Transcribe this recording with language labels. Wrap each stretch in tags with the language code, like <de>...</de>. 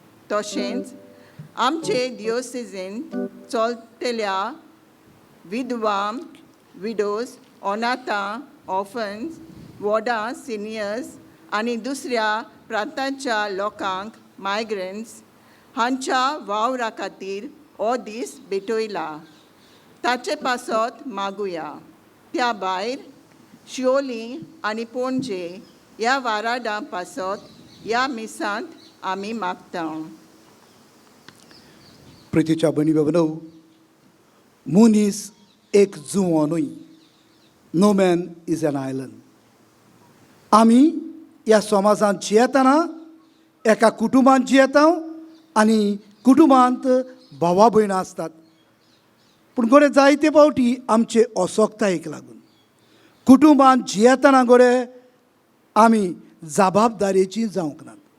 <kok>तशेंच आमचे दियोसेसीन चलतल्या विधवां, विडोज, अनाथां, ऑफन्स, वॉर्डां, सिनियर्स आनी दुसऱ्या प्रांतांच्या लोकांक, मायग्रंट्स हांच्या वावरा खातीर हो दीस भेटयला. ताचे पासत मागुया. त्या भायर शिवोली आनी पणजे ह्या वाराडां पासत ह्या मिसांत आमी मागतांव. प्रितीच्या भयणी बाबनो, मनीस एक जुंवो न्हय.</kok> <en>No man is an island.</en> <kok>आमी ह्या समाजांत जियेतना एका कुटुंबांत जियेता आनी कुटुंबांत भावा भयणां आसतात. पूण गोडे जायते फावटी आमचे असोगतायेक लागून कुटुंबांत जियेतना गोडे आमी जबाबदारेची जावंक नात.</kok>